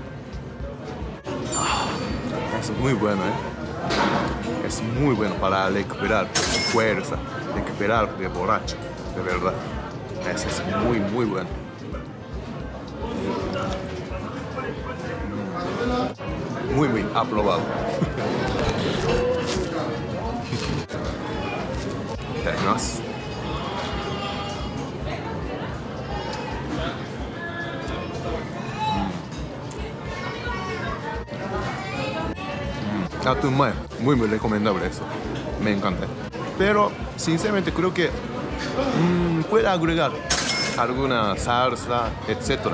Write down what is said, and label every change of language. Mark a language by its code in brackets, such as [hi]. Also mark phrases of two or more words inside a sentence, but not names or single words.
[es] Es muy bueno, ¿eh? Es muy bueno para recuperar fuerza, recuperar de borracho, de verdad. Eso es muy bueno. Muy aprobado. いただきます。Atún mayo, muy recomendable eso. Me encanta. Pero sinceramente creo que puede agregar alguna salsa, etcétera.